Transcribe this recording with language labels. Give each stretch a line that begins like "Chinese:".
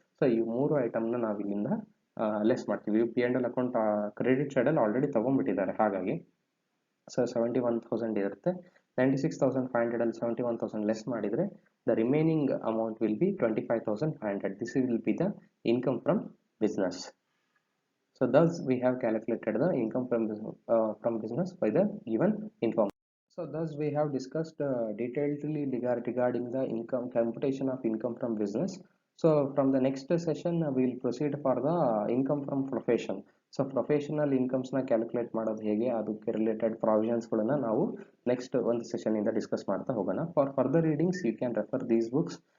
Kannada: So ಈ ಮೂರು ಐಟಮ್ನ ನಾವು ಇಲ್ಲಿಂದ ಲೆಸ್ ಮಾಡ್ತೀವಿ. P&L ಅಕೌಂಟ್ ಕ್ರೆಡಿಟ್ ಸೈಡಲ್ಲಿ ಆಲ್ರೆಡಿ ತೊಗೊಂಡ್ಬಿಟ್ಟಿದ್ದಾರೆ, ಹಾಗಾಗಿ ಸೊ 71,000 ಇರುತ್ತೆ. 96,500 ಅಲ್ಲಿ 71,000 ಲೆಸ್ ಮಾಡಿದರೆ
English: the remaining amount will be
Kannada: 25,500.
English: This will be the income from business. So thus we have calculated the income from business by the given information. So thus we have discussed detailedly regarding the income computation of income from business. So from the next session we will proceed for the income from profession.
Kannada: So professional incomes na calculate ಮಾಡೋದು ಹೇಗೆ, ಅದಕ್ಕೆ related provisions ಗಳನ್ನ ನಾವು next ಒಂದು session ಇಂದ discuss ಮಾಡ್ತಾ ಹೋಗೋಣ.
English: For further readings you can refer these books.